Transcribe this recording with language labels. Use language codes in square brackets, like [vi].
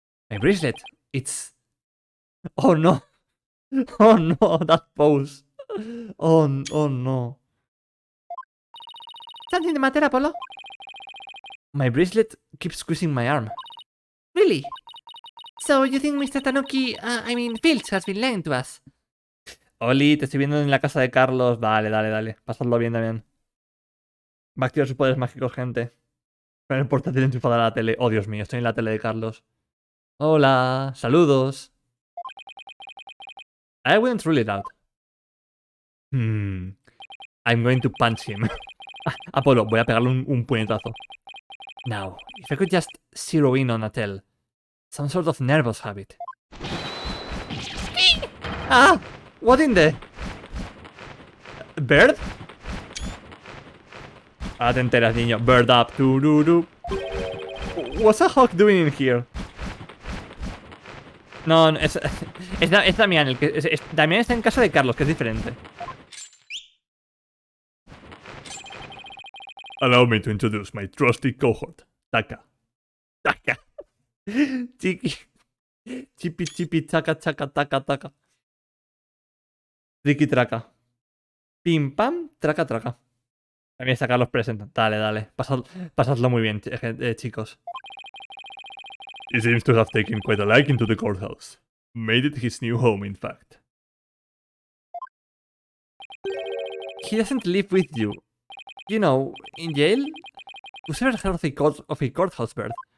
[en] My bracelet. It's... Oh no. Oh no, that pose. Oh no. Something the matter, Apollo? My bracelet keeps squeezing my arm. Really? So you think Mr. Tanuki, Fields has been lying to us? [es] Oli, te estoy viendo en la casa de Carlos. Dale. Pasadlo bien también. Va a activar sus poderes mágicos, gente. Con el portátil enchufado a la tele. Oh, Dios mío, estoy en la tele de Carlos. Hola, saludos. [en] I wouldn't rule it out. I'm going to punch him. [es] Apolo, voy a pegarle un puñetazo. [en] Now, if I could just zero in on a tell. Some sort of nervous habit. Ah! What in the... Bird? [es] Ahora te enteras, niño. [en] Bird up. What's a hawk doing in here? [es] No, es Damián. Damián está en casa de Carlos, que es diferente. [en] Allow me to introduce my trusty cohort, Taka. [es] Chipi, chaca, taca. Triki, traca. Pim, pam, traca. También está Carlos presente. Dale. Pasadlo muy bien, chicos. [en] He seems to have taken quite a liking to the courthouse. Made it his new home, in fact. He doesn't live with you. You know, in jail? Who's ever heard of a courthouse bird?